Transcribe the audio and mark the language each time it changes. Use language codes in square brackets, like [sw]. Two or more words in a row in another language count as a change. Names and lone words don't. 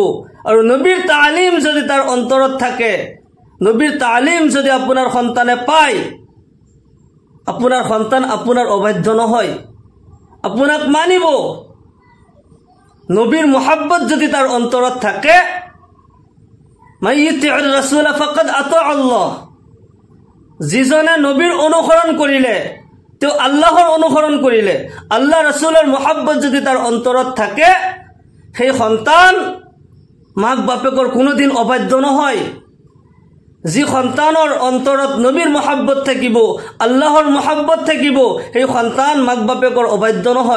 [as] আৰু নবীৰ তালিম যদি তাৰ অন্তৰত থাকে, নবীৰ তালিম যদি আপোনাৰ সন্তানে পায়, আপোনাৰ সন্তান আপোনাৰ অবাধ্য নহয়, আপোনাক মানিব। নবীৰ মুহাব্বত যদি তাৰ অন্তৰত থাকে, [ar] من يطع الرسول فقد أطاع الله, [as] যিজনে নবীৰ অনুসৰণ কৰিলে তেওঁ আল্লাহৰ অনুসৰণ কৰিলে। আল্লাহ ৰাসূলৰ মুহাব্বত যদি তাৰ অন্তৰত থাকে, সেই সন্তান মাক বাপেকৰ কোনোদিন অবাধ্য নহয়। যি সন্তানৰ অন্তৰত নবীৰ মুহাব্বত থাকিব, আল্লাহৰ মুহাব্বত থাকিব, সেই সন্তান মাক বাপেকৰ অবাধ্য নহয়।